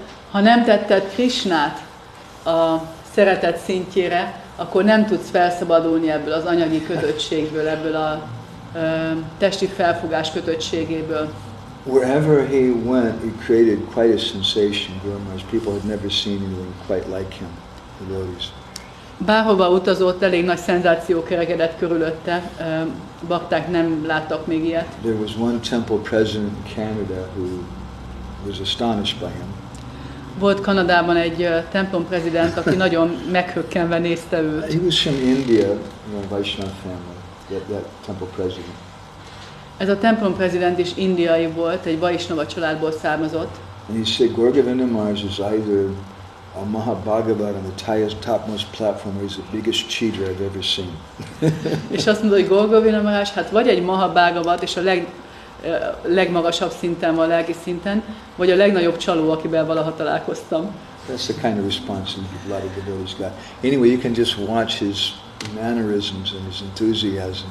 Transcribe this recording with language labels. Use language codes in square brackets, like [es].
[hu] Ha nem tetted Krishnát a szeretet szintjére, akkor nem tudsz felszabadulni ebből az anyagi kötöttségből, ebből a testi felfogás kötöttségéből. [en] Wherever he went, he created quite a sensation. Gour Maharaj, people had never seen anyone quite like him, devotees. [hu] Bárhova utazott, elég nagy szenzáció kerekedett körülötte, bakták nem láttak még ilyet. [en] There was one temple president in Canada who was astonished by him. [hu] Volt Kanadában egy templom prezident, aki nagyon meghökkenve nézte őt. [en] He was from India, a Vaishnava family, that temple president. [hu] Ez a templom prezident is indiai volt, egy Vaishnava családból származott. [en] And he said Govinda Maharaj is either a Mahabhagavat on the topmost platform, or he's the biggest cheater I've ever seen. [hu] És azt mondta, hogy Govinda Maharaj, hát vagy egy Mahabhagavat, és a legmagasabb szinten, a lelki szinten, vagy a legnagyobb csaló, akivel valaha találkoztam. [en] That's the kind of response that a lot of devotees got. Anyway, you can just watch his mannerisms and his enthusiasm.